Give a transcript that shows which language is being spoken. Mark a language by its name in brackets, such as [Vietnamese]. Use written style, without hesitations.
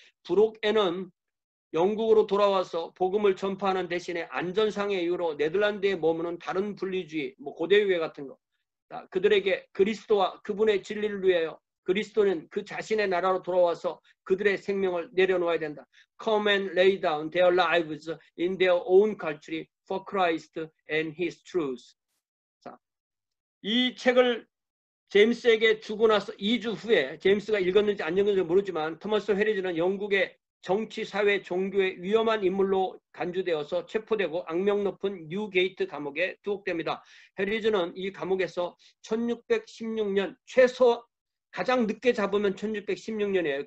[Korean] 브록에는 영국으로 돌아와서 복음을 전파하는 대신에 안전상의 이유로 네덜란드에 머무는 다른 분리주의, 고대유회 같은 거, 그들에게 그리스도와 그분의 진리를 위하여 그리스도는 그 자신의 나라로 돌아와서 그들의 생명을 내려놓아야 된다. [English] Come and lay down their lives in their own country for Christ and His truth. [Korean] 자, 이 책을 제임스에게 주고 나서 2주 후에 제임스가 읽었는지 안 읽었는지 모르지만 토마스 헤리즈는 영국의 정치, 사회, 종교의 위험한 인물로 간주되어서 체포되고 악명 높은 뉴게이트 감옥에 투옥됩니다. 헤리즈는 이 감옥에서 1616년 최소 가장 늦게 잡으면 1616년이에요.